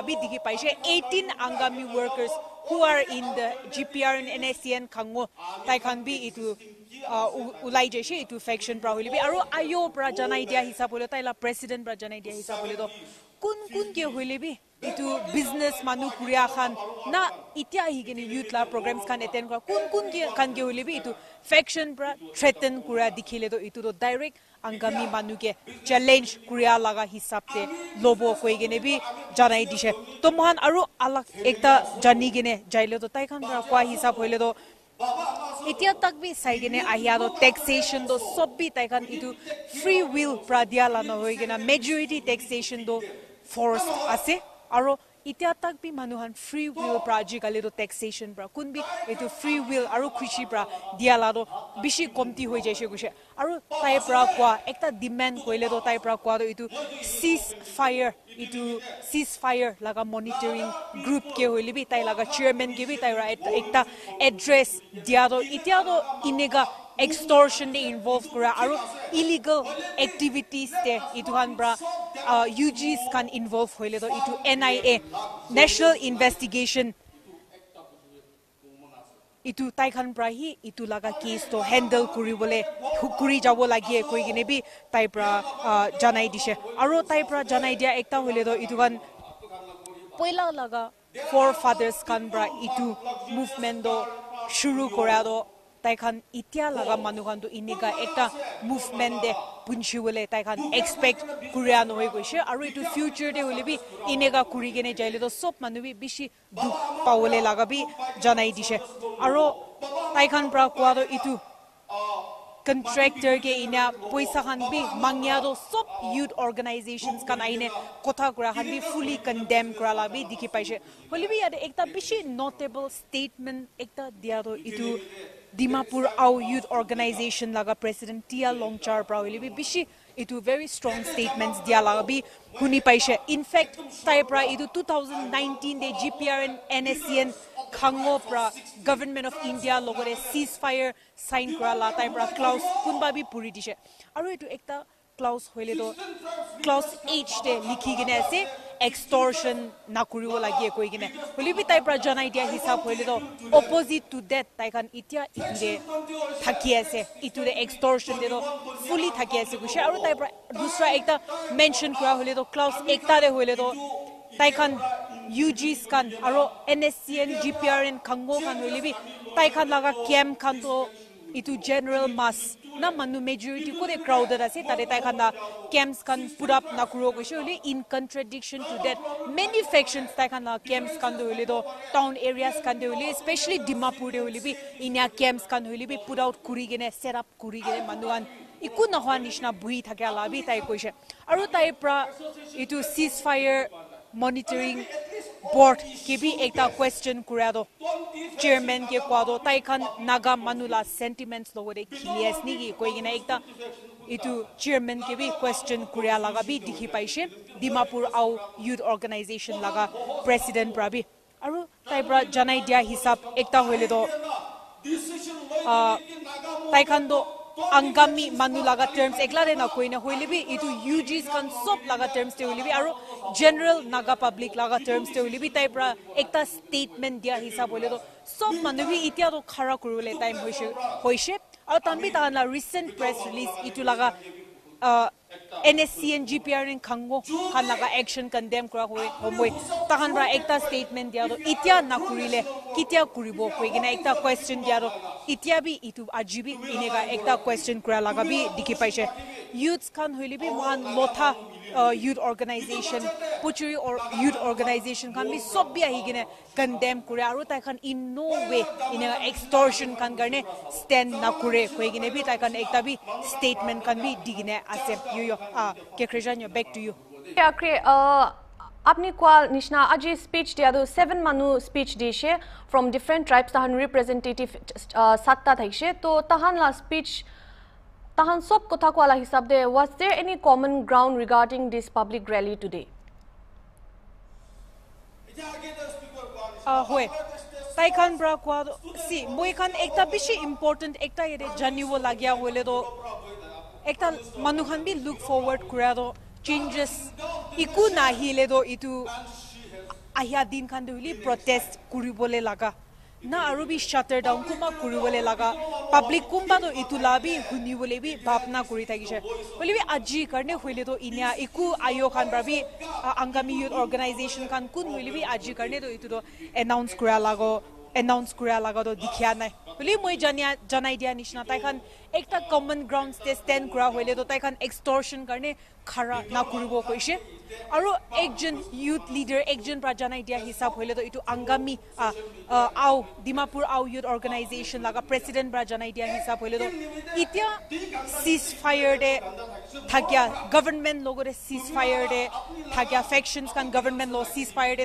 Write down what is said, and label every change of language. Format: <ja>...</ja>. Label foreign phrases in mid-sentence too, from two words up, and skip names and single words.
<nag>bi dikhi paise</nag> <en>18 Angami workers who are in the GPR and NSCN Khango</en> <nag>tai kan bi itu ulai jeshe itu faction pra hoili bi aro ayo pra janai dia hisab hole tai la president pra janai dia hisab hole do kun ke hoile bi itu business manu kuria khan na itia hi gene youth la programs khan attend kora kun ke khan ke hoile bi itu faction pra threaten kura dikhile do itu do direct Angami manu ke challenge kuria laga hisab te lobo koi gene bi janai dishe to mohan aro alag ekta jani gene jaile do tai khan pra kwa hisab hoile do itia tak bi sai gene ahia do taxation do sob bi tai khan itu</nag> <en>free will</en> <nag>pra dia la no hoi gena</nag> <en>majority taxation</en> <nag>do forced ase aro itia tak bi manuhan</nag> <en>free will project</en> <nag>ale do taxation pra kun bi etu</nag> <en>free will</en> <nag>aro krishi pra dia la do bishi komti hoi jaise guse aro tai pra kwa ekta demand koile do tai pra kwa do itu ceasefire laga</nag> <en>monitoring group</en> <nag>ke hoile bi tai laga chairman ke bi tai ra ekta address dia do itia do inega extortion de involve kura aro</nag> <en>illegal activities</en> <nag>te itu han bra</nag> <en>UGs can involve</en> <nag>hoile do itu NIA National Investigation itu tai khan pra hi itu laga case to handle kuribole kuri jabo lagi koi gine bi tai pra janai dishe aro tai pra janai dia ekta hole do itu kan poila laga forefathers kan bra itu movement do shuru kora do tai khan itia laga manu khan do iniga ekta movement de punchi wole tai khan expect kuria no hoi goise aro itu future de hole bi inega kuri gene jaile do sob manu bi bishi duk pawole laga bi janai dishe aro tai khan pra kwa do itu contractor ke ina poisa khan bi mangya do sob</nag> <en>youth organizations</en> <nag>kan aine kotha kura khan bi</nag> <en>fully condemn</en> <nag>kura la bi dikhi paise holi bi ade ekta bishi</nag> <en>notable statement</en> <nag>ekta dia do itu Dimapur Au Youth Organization laga President Tia Longchar pra holi bi bishi itu</nag> <en>very strong statements</en> <nag>dia laga bi huni paise</nag> <en>in fact</en> <nag>tai pra itu 2019 de GPRN NSCN Khango pra</nag> <en>government of</en> <nag>India logore</nag> <en>ceasefire sign</en> <nag>kra la tai pra clause kunba bi puri dise aru itu ekta clause hoile do clause H de likhi gine ase extortion nakuriwo lagi koi gine holi bi tai pra janai dia hisab hoile do</nag> <en>opposite to that</en> <nag>tai kan itia itire thaki ase itu de extortion de do fully thaki ase kusha aru tai pra dusra ekta mention kra hoile do clause ekta de hoile do tai kan UGs kan aro NSCN GPRN Khango kan hoile bi tai kan laga camp kan to itu</nag> <en>general mass</en> <nag>na manu majority ko de crowded ase tare tai kan da camps kan put up na kuro ko sholi</nag> <en>in contradiction to that many factions</en> <nag>tai kan la camps kan do hole do</nag> <en>town areas</en> <nag>kan do hole especially Dimapur de hole bi inia camps kan hole bi</nag> <en>put out</en> <nag>kuri gene</nag> <en>set up</en> <nag>kuri gene manuan iku na hwa nishna bui thakya la bi tai koise aru tai pra itu</nag> <en>ceasefire monitoring board</en> <nag>ke bi ekta question kurado chairman ke kwado tai khan naga manula sentiments logore khilias ni gi koigina ekta itu chairman ke bi question kuria laga bi dikhi paise Dimapur Au Youth Organization laga president prabi aru tai pra janai dia hisab ekta hoile do tai khan do angami manu laga terms eklare na koina hoile bi itu UGs kan sob laga terms te hoile bi aru general naga public laga terms te hoile bi tai pra ekta statement dia hisab hoile do sob manu bi itia do khara kurule time hoise aru tanbi ta la</nag> <en>recent press release</en> <nag>itu laga NSCN GPRN Khango khan laga action condemn kra hoy homoi tahan ra ekta statement dia do itia na kurile kitia kuribo hoigina ekta question dia do itia bi itu ajibi inega ekta question kra laga bi dikhi paise youths khan hoile bi man lotha youth organization puchuri</nag> <en>or youth organization</en> <nag>khan bi sob bi ahigine condemn kure aru tai khan</nag> <en>in no way</en> <nag>inega extortion khan garne stand na kure hoigine bi tai khan ekta bi statement khan bi digine ase yo ke Krijanyo</nag> <en>back to you</en> <nag>akre apni kwal nishna aji speech dia do 7 manu speech dishe</nag> <en>from different tribes</en> <nag>tahan representative satta thaise to tahan la speech tahan sob kotha kwala hisab de</nag> <en>was there any common ground regarding this public rally today</en> <nag>hoy tai khan bra kwa si moi khan ekta bishi important ekta yede janiwo lagya hole do ekta manu khan bi</nag> <en>look forward</en> <nag>kura do changes iku na hile do itu ahya din khan de huli protest kuribole laga na aru bi</nag> <en>shutter down</en> <nag>kuma kuribole laga public kumba do itu labi huni bole bi bapna kuri thagise bole bi aji karne hoile do inia iku ayo khan bra bi angami youth organization khan kun hoile bi aji karne do itu do announce kura laga do dikhya nai bole moi janai dia nishna tai khan ekta common</nag> <en>ground stand</en> <nag>kura hoile do tai khan extortion karne khara na kuribo koise aru ekjon</nag> <en>youth leader</en> <nag>ekjon pra janai dia hisab hoile do itu angami au Dimapur Au Youth Organization laga president pra janai dia hisab hoile do itia ceasefire de thakya government logore ceasefire de thakya factions kan government lo ceasefire de</nag>